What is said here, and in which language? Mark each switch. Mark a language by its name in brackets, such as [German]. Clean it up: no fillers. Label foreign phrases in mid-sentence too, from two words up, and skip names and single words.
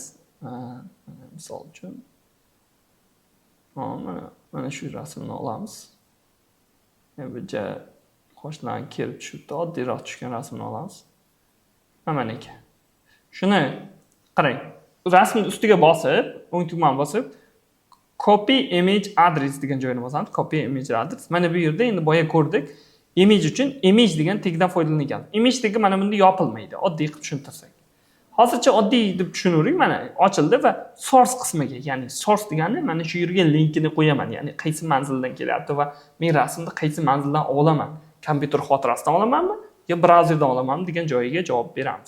[Uzbek] Misol uchun mana shu rasmni olamiz. Buncha qoshlarni kelib tushibdi, oddiyroq tushgan rasmni olamiz. Mana ekan. Shuni qarang. Rasmning ustiga bosib, o'ng tugmani bosib, [English] copy image address [Uzbek] degan joyini bosamiz. [English] Copy image address. [Uzbek] Mana bu yerda endi boya ko'rdik. Image uchun image degan tagdan foydalanilgan. Image tagi mana bunda yopilmaydi. Oddiy qilib tushuntirsak. Hozircha oddiy deb tushunavering, mana ochildi va source qismiga, ya'ni source degani mana shu yerga linkini qo'yaman, ya'ni qaysi manzildan kelyapti va men rasmni qaysi manzildan olaman, kompyuter xotirasidan olamanmi yo brauzerdan olamanmi degan joyiga javob beramiz.